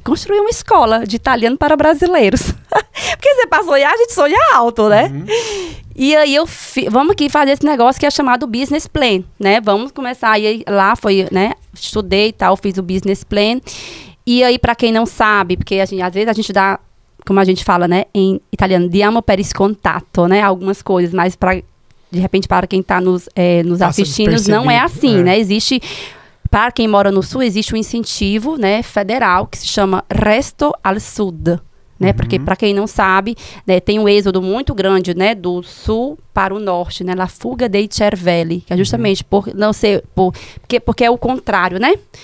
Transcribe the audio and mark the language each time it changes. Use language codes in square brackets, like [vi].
[pt] Construir uma escola de italiano para brasileiros. Porque você passou a gente sonha alto, né? E aí vamos aqui fazer esse negócio que é chamado Business Plan, né? Vamos começar. E aí, lá foi, né? Estudei e tal, fiz o Business Plan. E aí, para quem não sabe, porque às vezes a gente dá, como a gente fala, né? Em italiano, [it] diamo per scontato, né? [pt] Algumas coisas, mas de repente, para quem está nos assistindo, não é assim, né? Existe... Para quem mora no Sul, existe um incentivo, né, federal que se chama Resto al Sud. Né? Porque, para quem não sabe, né, tem um êxodo muito grande, né, do sul para o norte, né, [it] la fuga dei cervelli, [pt] que é justamente porque é o contrário, né?